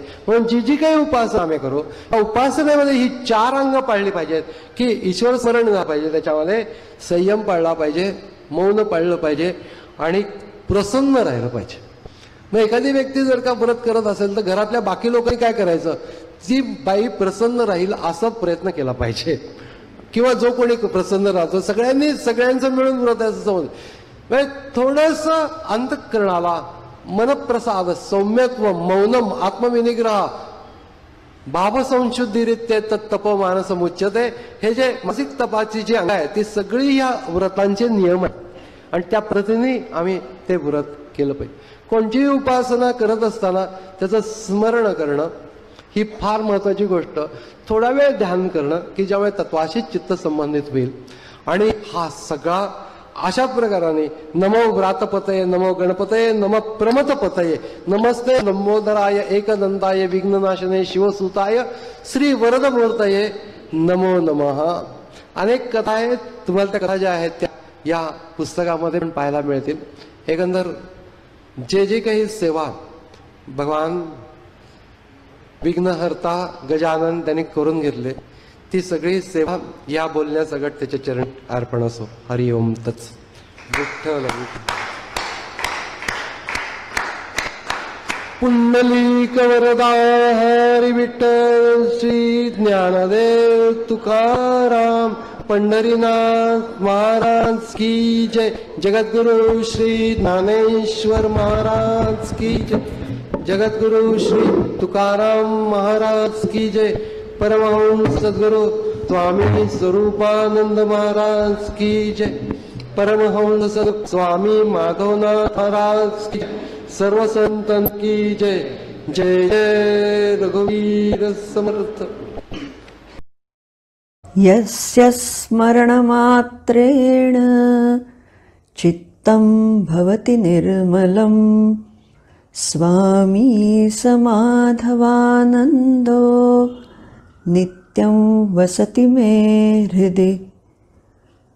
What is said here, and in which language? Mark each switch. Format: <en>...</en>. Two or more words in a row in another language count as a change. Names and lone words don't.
<mr>म्हणून जी काही उपासना आम्ही करू त्या उपासनेमध्ये ही 4 अंग पाळली पाहिजेत की ईश्वर स्मरण झालं पाहिजे, त्याच्यामध्ये संयम पाळला पाहिजे, मौन पाळलं पाहिजे आणि प्रसन्न राहिलं पाहिजे. मग एखादी व्यक्ती जर का व्रत करत असेल तर घरातल्या बाकी लोकांनी काय करायचं, ती बाई प्रसन्न राहील असा प्रयत्न केला पाहिजे, किंवा जो कोणी प्रसन्न राहतो सगळ्यांचं मिळून व्रत आहे असं समज. थोडस अंतःकरणाला</mr> <sa>मनप्रसाद, सौम्यत्व, मौनम, आत्मविनिग्रह, भावसंशुद्धीरित्य तप मानस मुच्यते,</sa> <mr>हे जे मासिक तपाची जी अंग आहे ती सगळी या व्रतांचे नियम आहेत आणि त्या पद्धतीने आम्ही ते व्रत केलं पाहिजे. कोणतीही उपासना करत असताना त्याचं स्मरण करणं ही फार महत्वाची गोष्ट. थोडा वेळ ध्यान करणं की ज्यामुळे तत्वाशी चित्त संबंधित होईल. आणि हा सगळा अशा प्रकाराने</mr> <sa>नमो व्रातपतये, नमो गणपतये, नमो प्रमथपतये, नमस्ते लंबोदराय एकदंताय विघ्ननाशने शिवसुताय श्री वरदमूर्तये नमो नमः.</sa> <mr>अनेक कथा आहेत, तुम्हाला त्या कथा ज्या आहेत त्या या पुस्तकामध्ये पण पाहायला मिळतील. एकंदर जे काही सेवा भगवान विघ्नहर्ता गजानन त्यांनी करून घेतले ती सगळी सेवा या बोलण्या सगळं त्याच्या चरण अर्पण असो.</mr> <sa>हरि ओम तत्सत.</sa> <hi>विठ्ठल पुंडलिक वरदा हरी विठ्ठल श्री ज्ञानदेव तुकाराम पंढरीनाथ महाराज की जय. जगद्गुरु श्री ज्ञानेश्वर महाराज की जय. जगद्गुरु श्री तुकाराम महाराज की जय. परमहंस सद्गुरु स्वामी स्वरूपानंद महाराज की जय. परमहंस स्वामी माधवनाथ महाराज की जय. सर्व संतन की जय. जय जय रघुवीर समर्थ.</hi> <sa>यस्य स्मरणमात्रेण चित्तं भवति निर्मलं स्वामी समाधवानन्दो नित्यं वसति मे हृदि.</sa>